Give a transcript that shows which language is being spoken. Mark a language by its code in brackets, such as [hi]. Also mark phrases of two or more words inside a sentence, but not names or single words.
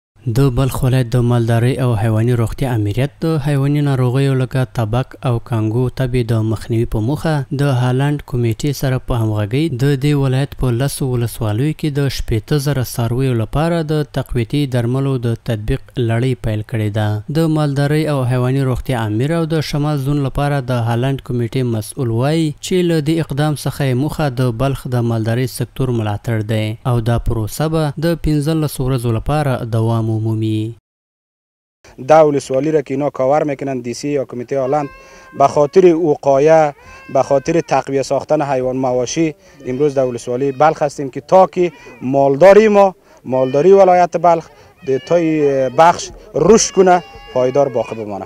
[ps] د بلخ ولایت د مالدارۍ او حیواني روغتیا امریت د حیواني ناروغیو لکه تبک او کانګو تبې د مخنیوي په موخه د هالند کمیټې سره په همغږۍ د دې ولایت په 10 ولسوالیو کې د 80,000 څارویو لپاره د تقویتي درملو د تطبیق لړۍ پیل کړې ده. د مالدارۍ او حیواني روغتیا امیر او د شمال زون لپاره د هالند کمیټې مسؤل وایي چې له دې اقدام څخه موخه د بلخ د مالدارۍ سکتور ملاتړ دی او دا پروسه به د 15 ورځو لپاره دوام عمومی. [fa] ده ولسوالی را که اینا کاور میکنن دیسی یا کمیته هالند به خاطر وقایه به خاطر تقویه ساختن حیوان مواشی امروز در ولسوالی بلخ هستیم که تا که مالداری ولایت بلخ در تای بخش رشد کنه پایدار باقی بمانه.